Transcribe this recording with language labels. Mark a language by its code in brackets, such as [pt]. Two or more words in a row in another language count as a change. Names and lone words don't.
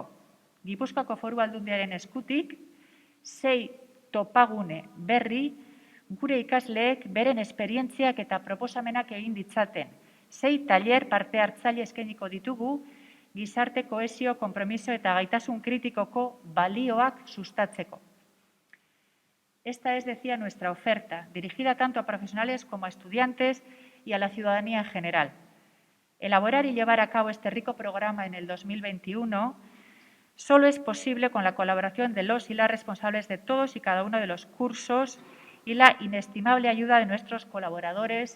[eu] Gipuzkoako Foru Aldundiaren eskutik, 6 topagune berri gure ikasleek beren esperientziak eta proposamenak egin ditzaten. 6 tailer parte hartzaile eskainiko ditugu, gizarte kohesio, konpromiso eta gaitasun kritikoko balioak sustatzeko. [es] Esta es, decía, nuestra oferta, dirigida tanto a profesionales como a estudiantes y a la ciudadanía en general. Elaborar y llevar a cabo este rico programa en el 2021 solo es posible con la colaboración de los y las responsables de todos y cada uno de los cursos y la inestimable ayuda de nuestros colaboradores.